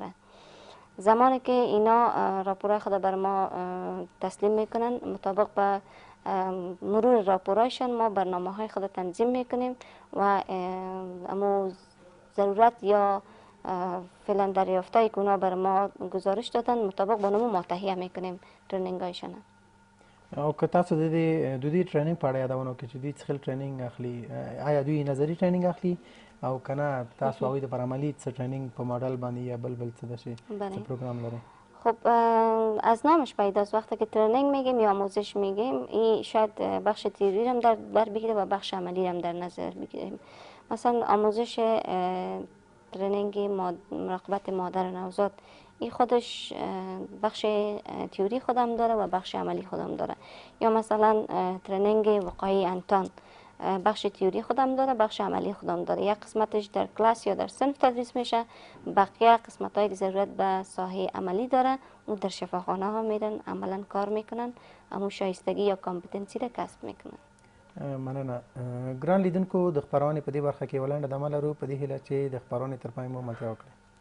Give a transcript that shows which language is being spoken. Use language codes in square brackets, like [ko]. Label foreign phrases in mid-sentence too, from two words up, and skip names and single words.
[fa] زمانی که اینا راپورای خود بر ما تسلیم میکنن، مطابق به مرور راپورایشان ما برنامه های خود تنظیم میکنیم و امو ضرورت یا فعلا دریافتایی که اونا بر ما گزارش دادن مطابق با نمو ما تهیه میکنیم ترنینگ هایشان. [ps] او که تاسو د دې ټریننګ په اړه یادونه وکړئ چې دوی څه ډول ټریننګ اخلي، آیا دوی نظري ټریننګ اخلي او که نه تاسو هغوی د پر عملي څه ټریننګ په ماډل باندې یا بل څه داسې څه پروګرام لرئ؟ [fa] خب از نامش پیداست وقتی که ترنینگ میگیم یا آموزش میگیم این شاید بخش تئوری هم در بر بگیره و بخش عملی هم در نظر بگیریم. مثلا آموزش ترنینگ مراقبت مادر نوزاد این خودش بخش تئوری خودم داره و بخش عملی خودم داره. یا مثلا ترنینگ وقایع انتان بخش تئوری خودم داره، بخش عملی خودم داره. یک قسمتش در کلاس یا در صنف تدریس میشه، بقیه قسمت‌های که ضرورت به ساحه عملی داره اون در شفاخانه ها میرن عملا کار میکنن، اما شایستگی یا کامپیتنسی را کسب میکنن. [ps] مننه. ګران لیدونکو د خپرونې په دې برخه کې ولنډه دمه لرو په دې هیله چې د خپرونې تر پای مو ملتیا وکړئ.